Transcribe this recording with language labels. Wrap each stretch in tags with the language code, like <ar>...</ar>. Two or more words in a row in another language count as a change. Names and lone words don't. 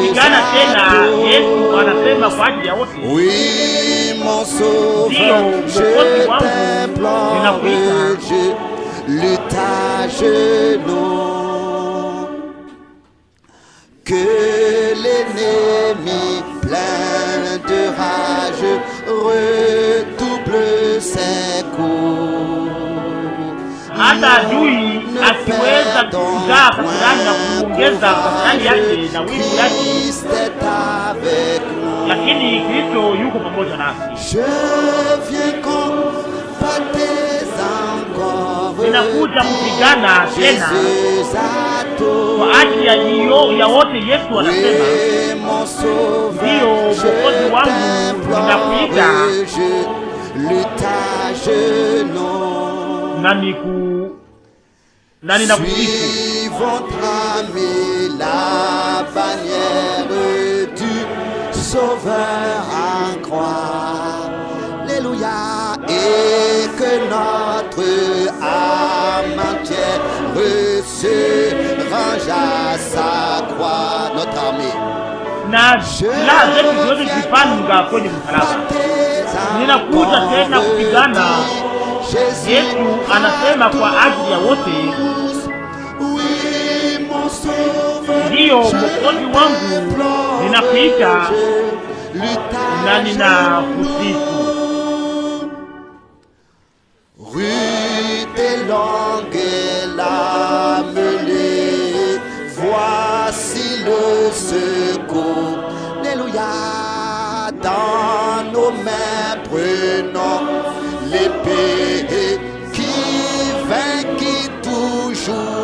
<fr>Oui, mon sauveur, je t'implore, je lutte à genoux. Que l'ennemi plein de rage redouble ses coups.</fr> <sw>Hata adui asiweza kuzaa kasirani na kuongeza kasirani yake na wivu yake, lakini Kristo yuko pamoja nasi. ninakuja kupigana tena kwa ajili ya wote. Yesu anasema, ndiyo Mwokozi wangu, ninakuita na ninakusifu.</sw> <fr>La bannière du Sauveur en croix, alléluia, et que notre âme entière se range à sa croix, notre armée.</fr> <sw>Na la zetu zote zipanga kwenye msalaba. Ninakuja tena kupigana. Yesu anasema kwa ajili ya wote, ndiyo Mwokozi wangu, ninakuita na ninakusifu.</sw> <fr>Rude et longue est la mêlée, voici le secours. Alléluia, dans nos mains prenons l'épée qui vainquit toujours.</fr>